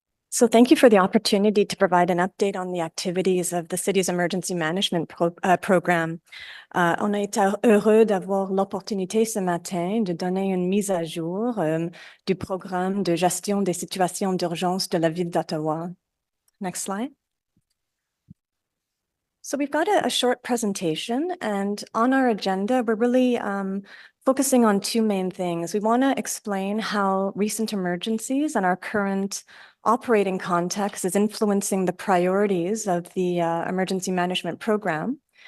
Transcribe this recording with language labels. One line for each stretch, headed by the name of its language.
English: So thank you for the opportunity to provide an update on the activities of the city's emergency management program.
French: On a été heureux d'avoir l'opportunité ce matin de donner une mise à jour du programme de gestion des situations d'urgence de la ville d'Ottawa.
English: Next slide. So we've got a short presentation, and on our agenda, we're really focusing on two main things. We want to explain how recent emergencies and our current operating context is influencing the priorities of the emergency management program.